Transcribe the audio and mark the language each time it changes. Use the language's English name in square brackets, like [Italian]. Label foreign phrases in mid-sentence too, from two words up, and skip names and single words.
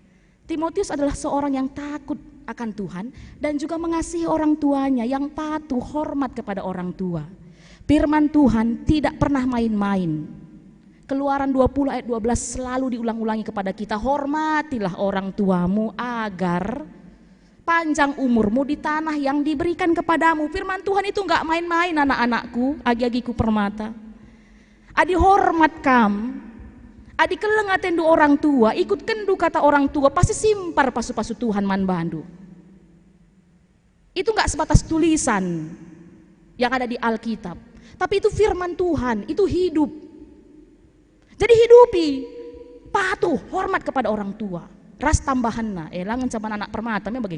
[Indonesian] Timotius adalah seorang yang takut akan Tuhan dan juga mengasihi orang tuanya, yang patuh, hormat kepada orang tua. Firman Tuhan tidak pernah main-main. Keluaran 20 ayat 12 selalu diulang-ulangi kepada kita, hormatilah orang tuamu agar panjang umurmu di tanah yang diberikan kepadamu. Firman Tuhan itu enggak main-main anak-anakku, agi-agiku permata. [Batak Karo] Adi hormat kam. Adi keleng atendu orang tua, ikut kendu kata orang tua, pasti simpar pasu-pasu Tuhan man bandu. [Indonesian] Itu enggak sebatas tulisan yang ada di Alkitab, Tapi itu firman Tuhan, itu hidup. Jadi hidupi, patuh, hormat kepada orang tua. Ras tambahan langan sama anak permata, bagaimana?